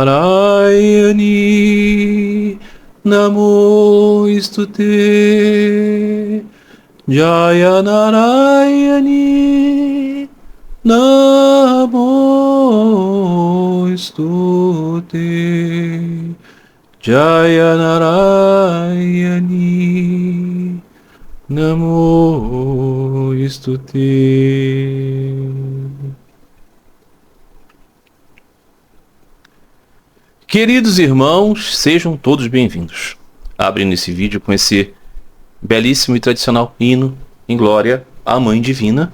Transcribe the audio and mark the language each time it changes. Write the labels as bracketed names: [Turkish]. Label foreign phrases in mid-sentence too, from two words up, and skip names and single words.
[Sanskrit] Narayani Namo Stuti Jaya Narayani Namo Stuti Jaya Narayani Namo Stuti. [Portuguese] Queridos irmãos, sejam todos bem-vindos. Abrindo esse vídeo com esse belíssimo e tradicional hino em glória à Mãe Divina.